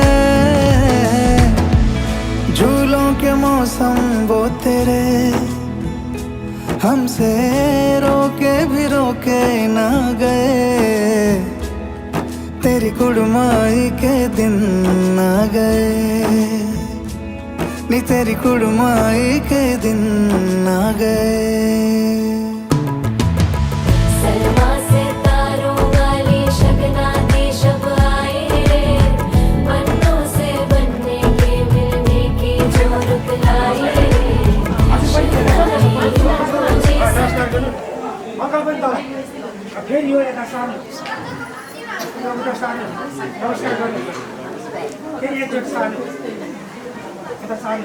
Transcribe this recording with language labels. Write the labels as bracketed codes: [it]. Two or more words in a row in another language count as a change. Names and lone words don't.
[hi] झूलों के मौसम वो तेरे हमसे रोके भी रोके ना गए, तेरी कुड़माई के दिन आ गए, नी तेरी कुड़माई के दिन आ गए। सलमा से तारों वाली शगना दी शब आए रे, बन्नों से बनने के मिलने की जोरत लाई रे। [ne] फेरि यो यता सानो उता सानो नमस्कार गर्नु, फेरि एकचोटि सानो यता सानो।